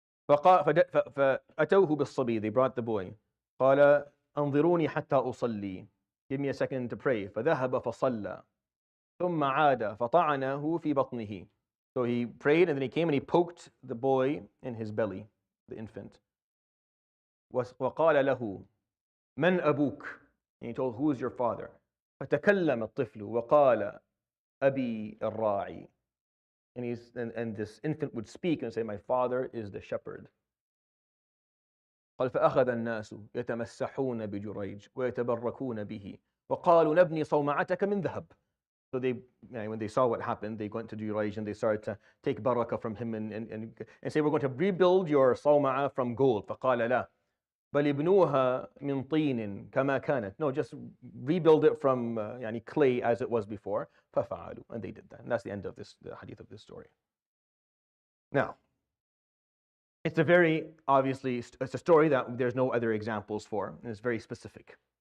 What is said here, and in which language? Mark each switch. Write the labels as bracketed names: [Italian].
[Arabic] فأتوه بالصبي. [English] They brought the boy. [Arabic] قال أنظروني حتى أصلي. [English] Give me a second to pray. [Arabic] فذهب فصلى. ثم عاد فطعنه في بطنه. [English] So he prayed and then he came and he poked the boy in his belly, the infant. [Arabic] وقال له من أبوك? [English] And he told, who is your father? [Arabic] فتكلم الطفل وقال أبي الراعي. [English] And this infant would speak and say, my father is the shepherd. [Arabic] قال فأخذ الناس يتمسحون بجريج ويتبركون به وقالوا نبني صومعتك من ذهب. [English] So they, when they saw what happened, they went to Jurayj and they started to take barakah from him and say, we're going to rebuild your صومعة from gold. [Arabic] فقال لا بل ابنوها من طين كما كانت. [English] No, just rebuild it from clay as it was before. [Arabic] ففعلوا, [English] and they did that. And that's the end of the hadith of this story. Now, it's a very, obviously, it's a story that there's no other examples for, and it's very specific.